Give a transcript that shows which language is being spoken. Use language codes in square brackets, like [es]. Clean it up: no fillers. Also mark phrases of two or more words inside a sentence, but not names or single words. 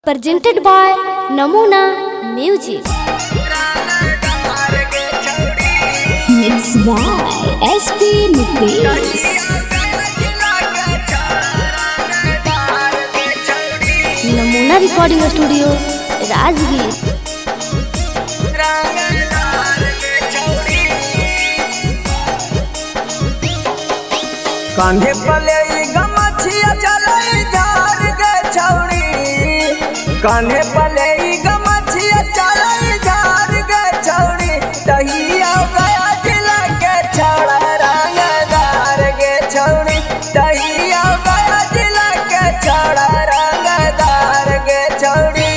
[en] presented by Namuna Music. Mixed by SP Nitesh. Namuna Recording Studio, Rajgir. [mag] कांधे पले गमछिया चलई जार गे छौड़ी, कांधे पले गमछिया चलई जार गे छौड़ी, तहिया गया जिला के छौड़ा रंगदार गे छौड़ी, तहिया गया जिला के छौड़ा रंगदार गे छौड़ी।